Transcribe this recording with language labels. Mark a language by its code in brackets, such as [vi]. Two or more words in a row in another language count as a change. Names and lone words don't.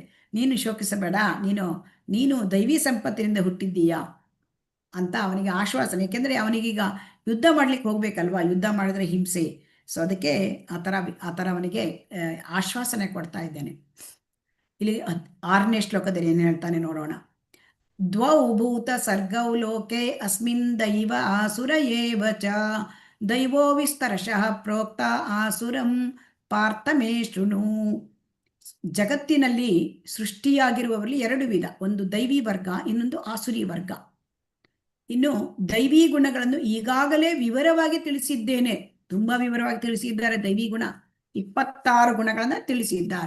[kn] ನೀನು ಶೋಕಿಸಬೇಡ, ನೀನು ದೈವಿ ಸಂಪತ್ತಿನಿಂದ ಹುಟ್ಟಿದ್ದೀಯಾ ಅಂತ ಅವನಿಗೆ ಆಶ್ವಾಸನೆ. ಯಾಕೆಂದ್ರೆ ಅವನಿಗೀಗ ಯುದ್ಧ ಮಾಡ್ಲಿಕ್ಕೆ ಹೋಗ್ಬೇಕಲ್ವಾ, ಯುದ್ಧ ಮಾಡಿದ್ರೆ ಹಿಂಸೆ. ಸೊ ಅದಕ್ಕೆ ಆ ಥರ ಅವನಿಗೆ ಆಶ್ವಾಸನೆ ಕೊಡ್ತಾ ಇದ್ದೇನೆ. ಇಲ್ಲಿ 6ನೇ ಶ್ಲೋಕದಲ್ಲಿ ಏನು ಹೇಳ್ತಾನೆ ನೋಡೋಣ. [sa] ದ್ವೌ ಭೂತ ಸರ್ಗೌ ಲೋಕೆ ಅಸ್ಮಿನ್ ದೈವ ಆಸುರ ಏವ ಚ ದೈವೋ ವಿಸ್ತರಶಃ ಪ್ರೋಕ್ತ ಆಸುರಂ ಪಾರ್ಥ ಮೇ ಶೃಣು. [kn] ಜಗತ್ತಿನಲ್ಲಿ ಸೃಷ್ಟಿಯಾಗಿರುವವರಲ್ಲಿ 2 ವಿಧ, ಒಂದು ದೈವಿ ವರ್ಗ, ಇನ್ನೊಂದು ಆಸುರಿ ವರ್ಗ. ಇನ್ನು ದೈವಿ ಗುಣಗಳನ್ನು ಈಗಾಗಲೇ ವಿವರವಾಗಿ ತಿಳಿಸಿದ್ದೇನೆ, ತುಂಬಾ ವಿವರವಾಗಿ ತಿಳಿಸಿದ್ದಾರೆ. ದೈವಿ ಗುಣ 26 ಗುಣಗಳನ್ನ ತಿಳಿಸಿದ್ದಾರೆ.